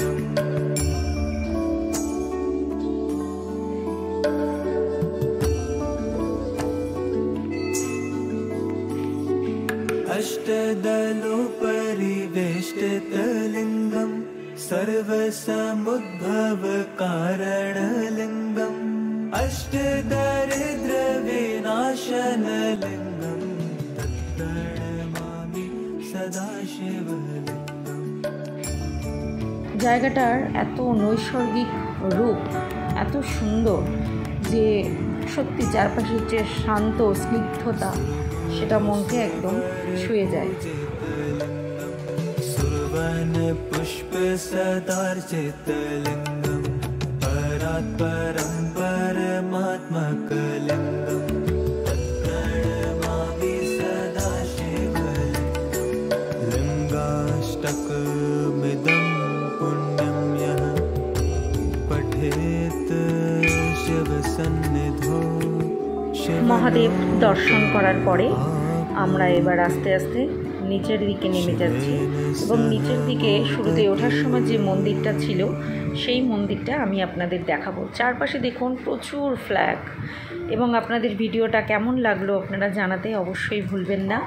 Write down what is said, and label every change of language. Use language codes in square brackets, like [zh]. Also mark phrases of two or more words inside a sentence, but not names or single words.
[sa] अष्टदलोपरिवेष्टितलिङ्गं सर्वसमुद्भवकारणलिङ्गम् अष्टदरिद्रविनाशनलिङ्गं तत्प्रणमामि सदा शिवलिङ्गम्। [bn] জায়গাটার এত নৈসর্গিক রূপ, এত সুন্দর যে সত্যি চারপাশের যে শান্ত স্নিগ্ধতা, সেটা মনকে একদম ছুঁয়ে যায়। [sa] सुवन पुष्प सदार्चितलिङ्गं परात्परं परमात्मकलिङ्गं तत्प्रणमामि सदा शिवलिङ्गम्। लिङ्गाष्टकमिदं पुण्यं यः पठेत् शिवसन्निधौ [bn] মহাদেব দর্শন করার পরে আমরা এবার আস্তে আস্তে নিচের দিকে নেমে যাচ্ছি এবং নিচের দিকে শুরুতে ওঠার সময় যে মন্দিরটা ছিল সেই মন্দিরটা আমি আপনাদের দেখাবো। চারপাশে দেখুন প্রচুর ফ্ল্যাগ, এবং আপনাদের ভিডিওটা কেমন লাগলো আপনারা জানাতে অবশ্যই ভুলবেন না।